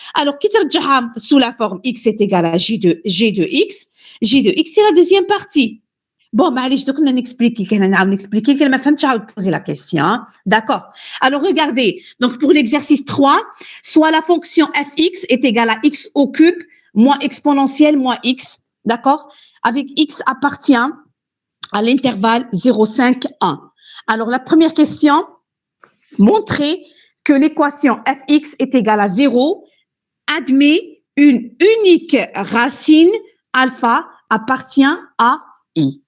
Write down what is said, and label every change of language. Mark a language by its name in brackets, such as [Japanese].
[French] Alors, qui sous la forme x est égal à j de x, c'est la deuxième partie. [Arabic] Bon, معليش دوك نexpliquer كان نعاود نexpliquer كان ما فهمتش عاود [French] poser la question. D'accord. Alors regardez. Donc pour l'exercice 3, soit la fonction fx est égale à x au cube moins exponentielle moins x. D'accord? Avec x appartient à l'intervalle 0,5 1. Alors la première question, montrer que l'équation fx est égale à 0 admet une unique racine alpha appartient à I.